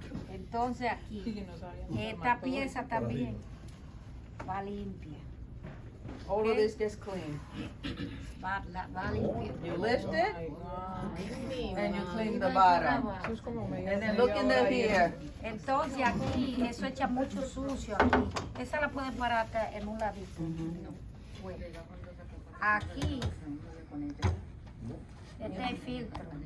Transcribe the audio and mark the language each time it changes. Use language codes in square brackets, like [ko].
[es] Entonces aquí, esta pieza también va limpia. [en] All of Okay. this gets clean. [es] Va limpia. [en] You lift it, and you clean the bottom. And then look in the here. [es] Entonces aquí, eso echa mucho sucio aquí. Esa la pueden parar acá en un ladito. Bueno, aquí, este es el filtro,